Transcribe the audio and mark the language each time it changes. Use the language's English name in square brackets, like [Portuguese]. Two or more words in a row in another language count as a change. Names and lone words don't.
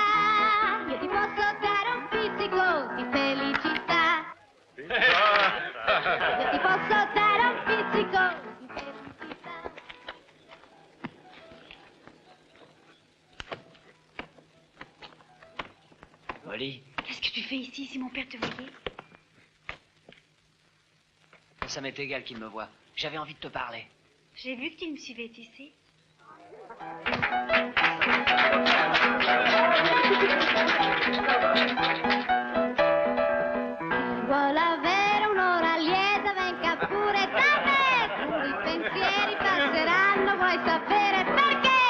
[Italian] Io ti posso dare un pizzico di felicità. Io ti posso dare un pizzico di felicità. Molly, [French] Qu'est-ce que tu fais ici si mon père te voyait? ça m'est égal qu'il me voie. J'avais envie de te parler. J'ai vu que tu me suivais, tu sais. [Italian] Vuole avere un'ora lieta, venga pure da me. Tutti i pensieri passeranno, vuoi sapere perché?